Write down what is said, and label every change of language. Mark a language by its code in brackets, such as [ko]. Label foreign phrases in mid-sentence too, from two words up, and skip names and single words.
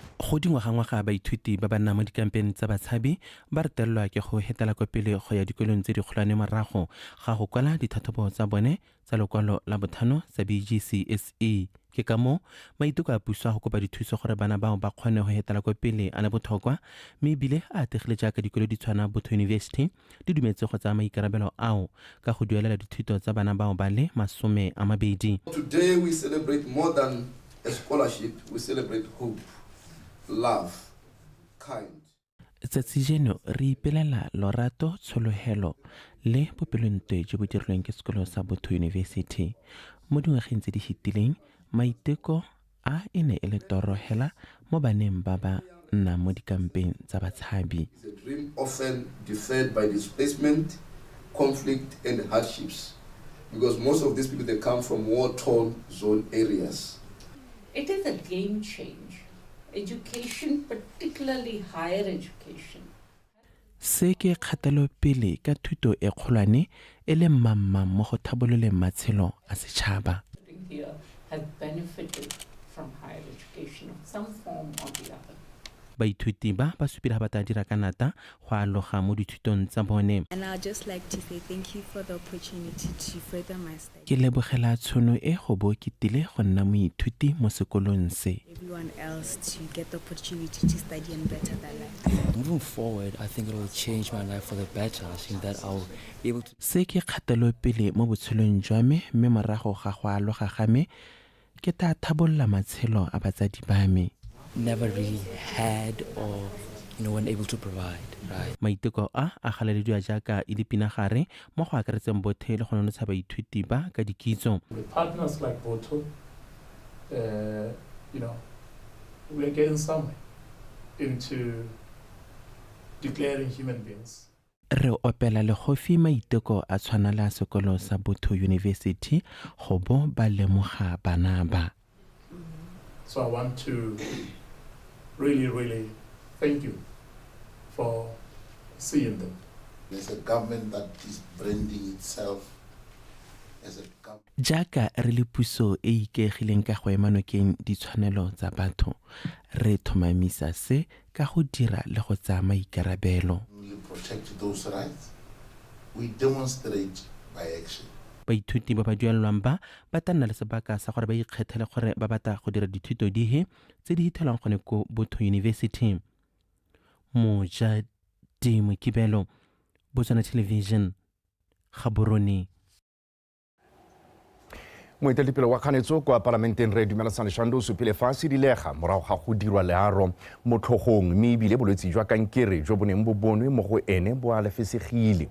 [tn] Go dingwaga baithuti ba ba nnang mo dikampeng tsa batshabi ba retelelwa ke go hetela kwa pele go ya dikolong tse di kgolwane morago ga go kwala dithatlhobo tsa bone tsa lekwalo la botlhano sa BGCSE. Ke ka moo maiteko a puso go kopa dithuso gore bana bao ba kgone go hetela kwa pele a le botlhokwa, mme ebile a ategile jaaka dikolo di tshwana Botho University di dumetse go tsaya maikarabelo ao ka go duelela dithuto tsa bana bao ba le 20. [en] Today we celebrate more than a scholarship, we celebrate hope, love, kind. [tn] Tsatsi jeno re ipelela lorato, tshologelo le bopelontwe jo bo dirilweng ke sekolo sa Botho University. Mo dingwageng tse di fetileng maiteko a e ne e le torohela mo baneng ba ba nna mo dikampeng tsa batshabi. [en] It's a dream often deferred by displacement, conflict and hardships, because most of these people, they come from war-torn zone areas. It is a game change. Education, particularly higher education. [tn] Se ke kgatelo pele ka thuto e kgolwane e le mammang mo go thabololeng matshelo a setšhaba. [en] Here have benefited from higher education of some form or the other. [tn] Baithuti ba supila ba ta dira ka nata go aloga mo dithutong tsa bone. [en] And I'd just like to say thank you for the opportunity to further my study. [tn] Ke lebogela tshono e go bo ke tile go nna moithuti mo sekolong se. [en] Everyone else to get the opportunity to study and better their life. Moving forward, I think it will change my life for the better. I think that I'll be able to. [tn] Se ke kgatelo pele mo botshelong jwa me mme morago ga go aloga ga me ke ta thabolla matshelo a batsadi ba me. [en] Never really had or weren't able to provide, right? [tn] Maiteko a galalediwa jaaka e dipinagare mo go akaretseng bothe le go nonotsha baithuti ba ka dikitso. [en] With partners like Botho, we're getting somewhere into declaring human beings. [tn] Re opela le gofi maiteko a tshwana la sekolo sa Botho University go bo ba lemoga bana ba. [en] So I want to really thank you for seeing them. There's a government that is branding itself as a government. [tn] Jaaka re le puso e ikegileng ka go ema nokeng ditshwanelo tsa batho, re thomamisa se ka go dira le go tsaya maikarabelo. [en] We protect those rights. We demonstrate by action. [tn] Baithuti ba ba duelelwang ba ta nna le sebaka sa gore ba ikgethele gore ba batla go dira dithuto dihe tse di hithelwang gone ko Botho University. Moja Dimokibelo, Botswana Television, Gaborone. Moeteledipele wa kganetso kwa parlamenteng re dumelasane Shando supile fa se dilega morago ga go dirwa learo mo tlhogong mme ebile bolwetse jwa kankere jo boneng bo bonwe mo go ene bo a lefesegile.